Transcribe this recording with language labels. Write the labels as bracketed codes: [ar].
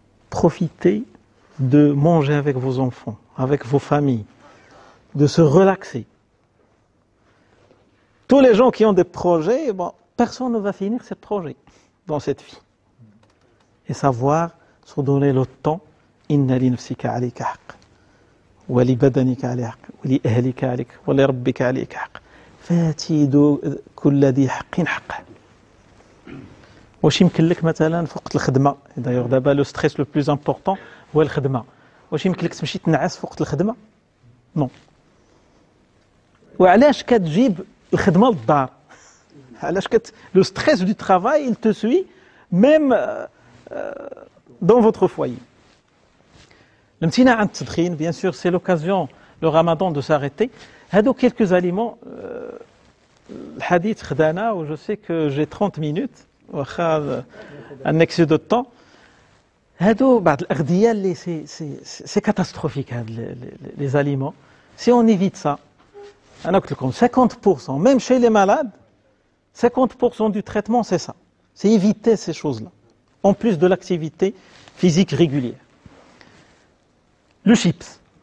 [fr] Profitez de manger avec vos enfants, avec vos familles, de se relaxer. Tous les gens qui ont des projets, bon, personne ne va finir ce projet dans cette vie. Et savoir se donner le temps. [ar] إن لنفسك عليك حق ولبدنك عليك حق ولأهلك عليك ولربك عليك حق فاتي كل ذي حق حقه. واش يمكن لك مثلا في وقت الخدمه دايوغ دابا [fr] لو ستريس لو بلوز امبورطون [ar] هو الخدمه واش يمكن لك تمشي تنعس في وقت الخدمه نو وعلاش كتجيب الخدمه للدار علاش [fr] لو ستريس دو ترافاي il te suit même dans votre foyer. [ar] الامتناع عن التدخين [fr] bien sûr c'est l'occasion le ramadan de s'arrêter. [ar] هادو [fr] quelques aliments [ar] الحديث خدانا و [fr] je sais que j'ai 30 minutes [ar] واخا [fr] un excès de temps. [ar] هادو بعض الأغذية اللي [fr] c'est catastrophique [ar] هاد [fr] les aliments. Si on évite ça, [ar] أنا قلت لكم [fr] 50% même chez les malades 50% du traitement c'est ça. C'est éviter ces choses-là. En plus de l'activité physique régulière. Le chips.